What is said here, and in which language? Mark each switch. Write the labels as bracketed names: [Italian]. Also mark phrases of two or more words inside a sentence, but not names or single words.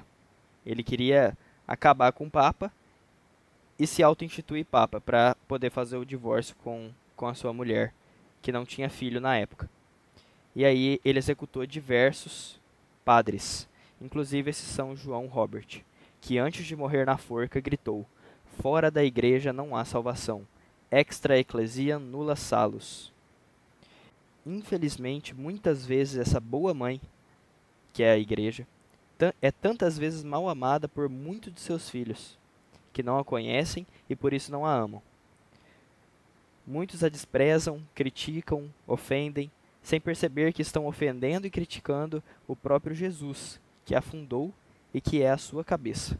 [Portuguese] Ele queria acabar com o Papa e se auto-instituir Papa, para poder fazer o divórcio com a sua mulher, que não tinha filho na época. E aí ele executou diversos padres, inclusive esse São João Robert, que antes de morrer na forca gritou: fora da igreja não há salvação, [Latin] extra ecclesia nulla salus. [Portuguese] Infelizmente, muitas vezes essa boa mãe, que é a igreja, é tantas vezes mal amada por muitos de seus filhos, que não a conhecem e por isso não a amam. Muitos a desprezam, criticam, ofendem, sem perceber que estão ofendendo e criticando o próprio Jesus, que a fundou e que é a sua cabeça.